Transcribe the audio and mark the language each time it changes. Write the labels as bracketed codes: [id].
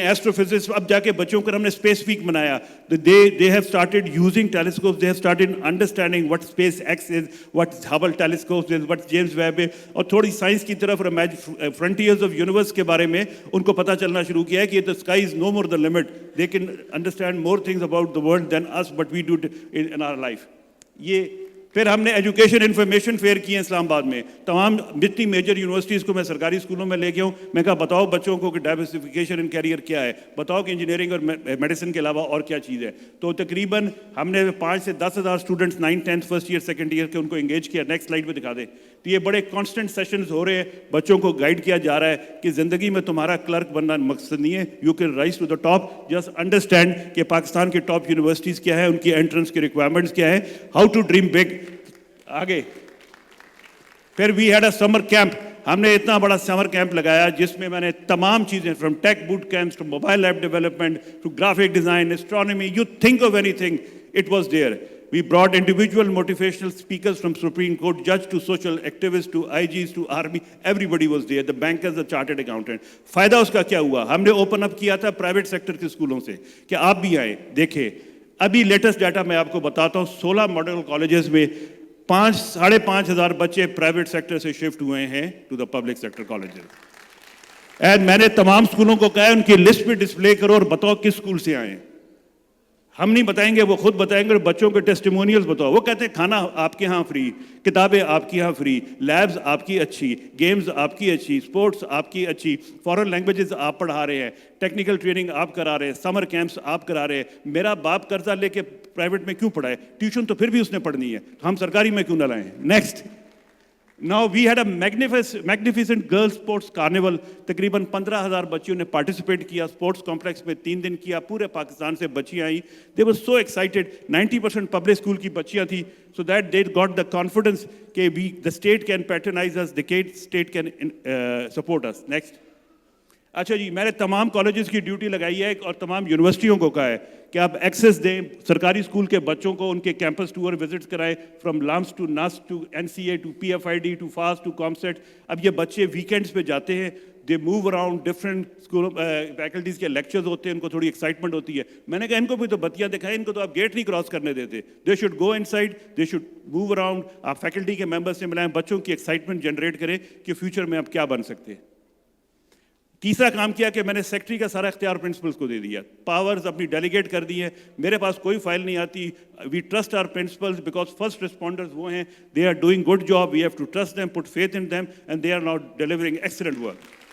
[ur] Astro physics اب جا کے بچوں کو ہم نے اسپیس ویک بنایا. [en] they have started using telescopes, they have started understanding what SpaceX is, what Hubble telescopes is, [ur] what James Webb ہے, اور تھوڑی سائنس کی طرف فرنٹیئرز آف یونیورس کے بارے میں ان کو پتہ چلنا شروع کیا ہے کہ [en] the sky is no more the limit. They can understand more things about the world than us, but we do in our life. [ur] یہ پھر ہم نے ایجوکیشن انفارمیشن فیئر کیے ہیں اسلام آباد میں. تمام جتنی میجر یونیورسٹیز کو میں سرکاری اسکولوں میں لے گیا ہوں. میں کہا بتاؤ بچوں کو کہ ڈائیورسفیکیشن ان کیریئر کیا ہے, بتاؤ کہ انجینئرنگ اور میڈیسن کے علاوہ اور کیا چیز ہے. تو تقریباً ہم نے 5 سے 10 ہزار students 9th 10th first year second year کے ان کو انگیج کیا. نیکسٹ سلائڈ پہ دکھا دیں. تو یہ بڑے کانسٹنٹ سیشنز ہو رہے ہیں, بچوں کو گائیڈ کیا جا رہا ہے کہ زندگی میں تمہارا کلرک بننا مقصد نہیں ہے. [en] you can rise to the top, [ur] just understand کہ پاکستان کے ٹاپ یونیورسٹیز کیا ہے, ان کی انٹرنس کی ریکوائرمنٹس کیا ہے, [en] How to dream big. [ur] آگے. پھر [en] We had a summer camp. [ur] ہم نے اتنا بڑا سمر کیمپ لگایا جس میں میں نے تمام چیزیں, from take boat campus to mobile app development to graphic design, astronomy, you think of any thing, it was there. [en] We brought individual motivational speakers from Supreme Court judge to social activists to IGs to army. Everybody was there. The bankers, the chartered accountant. [ur] فائدہ اس کا کیا ہوا؟ ہم نے open up کیا تھا private sector کے اسکولوں سے کہ آپ بھی آئیں دیکھیں. ابھی لیٹسٹ ڈیٹا میں آپ کو بتاتا ہوں. 16 ماڈل کالجز میں 5,500 بچے پرائیویٹ سیکٹر سے شفٹ ہوئے ہیں to the public sector colleges. And میں نے تمام اسکولوں کو کہا ان کی لسٹ بھی ڈسپلے کرو اور بتاؤ کس اسکول سے آئے. ہم نہیں بتائیں گے, وہ خود بتائیں گے. اور بچوں کے ٹیسٹیمونیلز بتاؤ. وہ کہتے ہیں کھانا آپ کے ہاں فری, کتابیں آپ کی ہاں فری, لیبز آپ کی اچھی, گیمز آپ کی اچھی, اسپورٹس آپ کی اچھی, فورن لینگویجز آپ پڑھا رہے ہیں, ٹیکنیکل ٹریننگ آپ کرا رہے ہیں, سمر کیمپس آپ کرا رہے ہیں. میرا باپ قرضہ لے کے پرائیویٹ میں کیوں پڑھائے؟ ٹیوشن تو پھر بھی اس نے پڑھنی ہے, ہم سرکاری میں کیوں نہ لائیں. [en] Next. Now we had a magnificent girls sports carnival. [ur] تقریباً 15,000 بچیوں نے پارٹیسپیٹ کیا. اسپورٹس کمپلیکس میں 3 دن کیا. پورے پاکستان سے بچیاں آئیں. [en] They were so excited. [ur] 90% public school کی بچیاں تھیں. [en] So that they got the confidence کہ the state can patronize us, the state can support us. Next. [ur] اچھا جی، میں نے تمام کالجز کی ڈیوٹی لگائی ہے اور تمام یونیورسٹیوں کو کہا ہے کہ آپ ایکسیس دیں سرکاری اسکول کے بچوں کو، ان کے کیمپس ٹور وزٹس کرائیں، from LUMS to ناسٹ to NCA to PFID to fast to COMSATS. اب یہ بچے ویکینڈس پہ جاتے ہیں، [en] they move around [ur] different school faculties کے لیکچرز ہوتے ہیں، ان کو تھوڑی ایکسائٹمنٹ ہوتی ہے. میں نے کہا ان کو بھی تو بتیاں دکھائیں، ان کو تو آپ گیٹ نہیں کراس کرنے دیتے. [en] They should go inside, they should move around. [ur] آپ فیکلٹی کے ممبر سے ملائیں، بچوں کی ایکسائٹمنٹ جنریٹ کریں کہ فیوچر میں آپ کیا بن سکتے ہیں. تیسرا کام کیا کہ میں نے سیکٹری کا سارا اختیار پرنسپلس کو دے دیا، پاورز اپنی ڈیلیگیٹ کر دی ہیں. میرے پاس کوئی فائل نہیں آتی. [en] We trust our principals because first responders وہ ہیں، they are doing good job, we have to trust them, put faith in them, and they are now delivering excellent work.